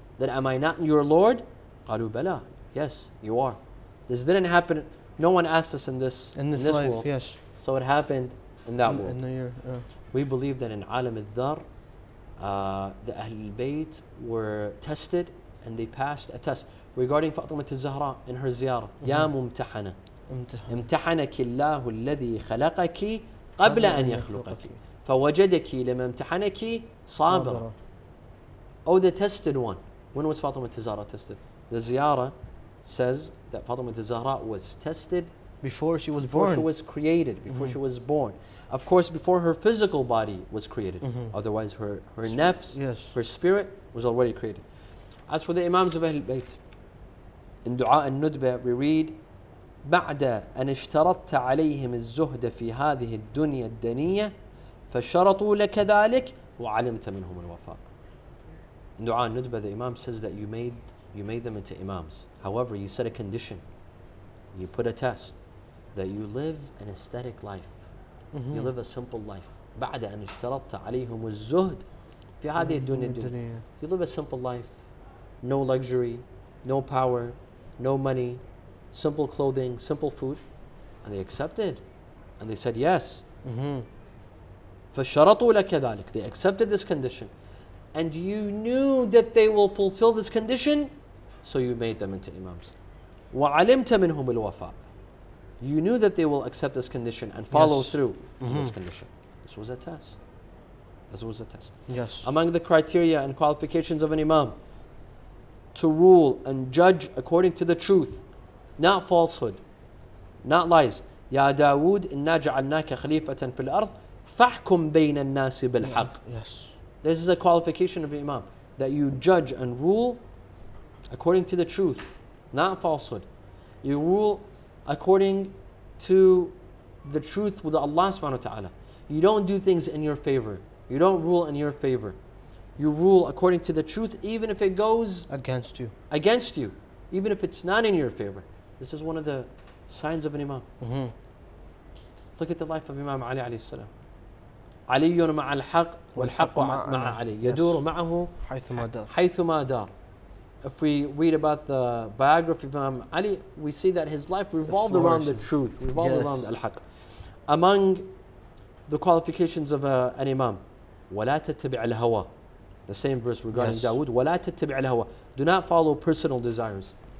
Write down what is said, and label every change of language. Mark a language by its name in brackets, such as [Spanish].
[English] That am I not your Lord? [Arabic] قَالُوا بَلَى. [English] Yes, you are. This didn't happen. No one asked us in this life, world. yes. So it happened in that world. In the year, We believe that in Alam al-Dhar, the Ahlul Bayt were tested and they passed a test. [Arabic] Regarding Fatima al-Zahra in her ziyarah, يا ممتحنة امتحنك الله الذي خلقك قبل أن يخلقك فوجدك لما امتحنك صابرة. [English] Oh, the tested one. When was Fatima al-Zahra tested? The ziyarah says that Fatima al-Zahra was tested before she was before born. she was created, before she was born. Of course, before her physical body was created. Otherwise, her nafs, her spirit was already created. [Arabic] As for the Imams of Ahlul Bayt, in Dua al-Nudba we read, بعد أن اشترطت عليهم الزهد في هذه الدنيا الدنية فشرطوا لك ذلك وعلمت منهم الوفاء. [English] In Dua al-Nudba the Imam says that you made them into Imams. However, you set a condition. You put a test that you live an aesthetic life. You live a simple life. [Arabic] بعد أن اشترطت عليهم الزهد في هذه الدنيا الدنيا. [English] You live a simple life. No luxury, no power, no money, simple clothing, simple food. And they accepted. And they said yes. [Arabic] فشرطوا لك ذلك. [English] They accepted this condition. And you knew that they will fulfill this condition, so you made them into Imams. [Arabic] وعلمت منهم الوفاء. [English] You knew that they will accept this condition and follow through on this condition. This was a test. This was a test. Yes. Among the criteria and qualifications of an Imam, to rule and judge according to the truth, not falsehood, not lies. [Arabic] يا داود إنا جعلناك خليفة في الأرض فاحكم بين الناس بالحق. [English] Yes. This is a qualification of an Imam, that you judge and rule according to the truth, not falsehood. You rule according to the truth with Allah subhanahu wa ta'ala. You don't do things in your favor. You don't rule in your favor. You rule according to the truth even if it goes against you. Even if it's not in your favor. This is one of the signs of an Imam. Look at the life of Imam Ali alayhi salam. [Arabic] علي مع الحق والحق مع علي يدور معه حيثما دار. [English] If we read about the biography of Imam Ali, we see that his life revolved around the truth, revolved around al-haq. Among the qualifications of an Imam, [Arabic] وَلَا تَتَّبِعَ الْهَوَى. [English] The same verse regarding Dawood, [Arabic] وَلَا تَتَّبِعَ الْهَوَى. [English] Do not follow personal desires.